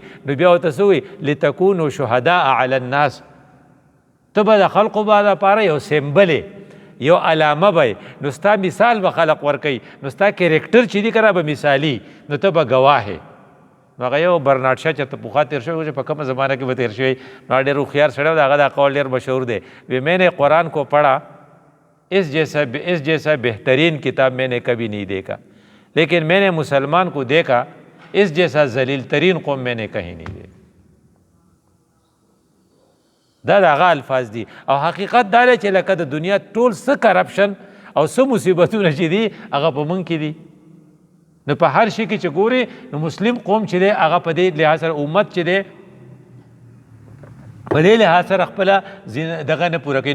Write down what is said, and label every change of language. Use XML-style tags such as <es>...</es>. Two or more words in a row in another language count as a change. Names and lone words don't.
<ps>نو بیا ورته څه وایي</ps> <ar>لتکونو شهداء علی الناس،</ar> <ps>ته به د خلقو دپاره یو سمبل، یو علامه به، نو ستا مثال به خلق ورکوي. نو ستا کرکټر چې دي که نه به مثالي، نو ته به ګواه. نو هغه یو برنارد شاه چې ته پخوا تېر شوی چې په کومه زمانه کې به تېر شوی، نو هغه ډېر هوښیار سړی و، د هغه دا قول ډېر مشهور دی.</ps> <ur>وی میں نے قرآن کو پڑھا، اس جیسا بہترین کتاب میں نے کبھی نہیں دیکھا، لیکن میں نے مسلمان کو دیکھا اس جیسا ذلیل ترین قوم میں نے کہیں نہیں دیکھا.</ur> <ps>دا د هغه الفاظ دي. او حقیقت دا دی چې لکه د دنیا ټول څه کرپشن او څه مصیبتونه چې دي هغه په موږ کې دي. نو په هر شي کې چې ګورې، نو مسلم قوم چې دی هغه په دې لحاظ سره، امت چې دی په دې لحاظ سره خپله دغه نه پوره کوي.</ps>